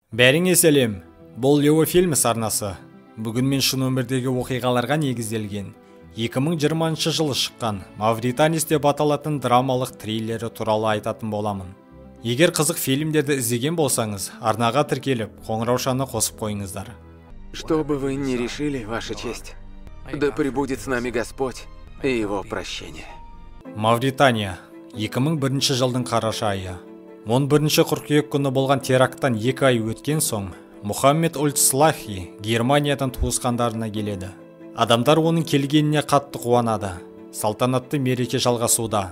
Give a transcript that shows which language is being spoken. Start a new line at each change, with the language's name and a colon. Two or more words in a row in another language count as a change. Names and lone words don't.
Kazakh: Бәріңе сәлем. Бұл Лео фильмі арнасы. Бүгін мен шын өмірдегі оқиғаларға негізделген 2020 жылы шыққан Мавританис деп аталатын драмалық триллері туралы айтатын боламын. Егер қызық фильмдерді іздеген болсаңыз, арнаға тіркеліп, қоңыраушаны қосып қойыңыздар.
Russian: Что бы вы ни решили, Ваша честь, да пребудет с нами Господь и Его прощение.
Kazakh: Мавритания, 2001 жылдың қараша айы. 11 қыркүйек күні болған теракттан 2 ай өткен соң, Мухаммед Ольд-Слахи Германиядан туысқандарына келеді. Адамдар оның келгеніне қатты қуанады. Салтанатты мереке жалғасуда.